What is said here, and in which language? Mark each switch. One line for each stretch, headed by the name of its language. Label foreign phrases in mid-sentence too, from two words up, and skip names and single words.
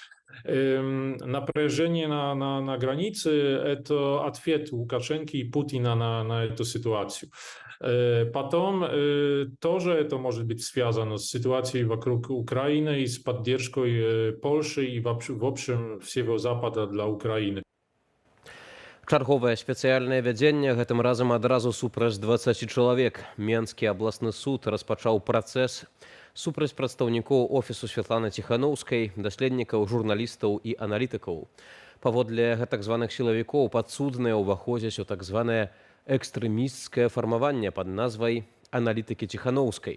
Russian: Напряжение на границе – это ответ Лукашенко и Путина на эту ситуацию. Потом тоже это может быть связано с ситуацией вокруг Украины и с поддержкой Польши и в общем всего Запада для Украины.
Belarusian: Чарговае спецыяльнае вядзенне гэтым разам адразу супраць 20 чалавек. Менскі абласны суд распачаў працэс супраць прадстаўнікоў офісу Святланы Ціханаўскай, даследнікаў, журналістаў і аналітыкаў. Паводле гэтак званых сілавікоў падсудныя ўваходзяць у так званае экстрэмісцкае фармаванне пад назвай аналітыкі Ціханаўскай.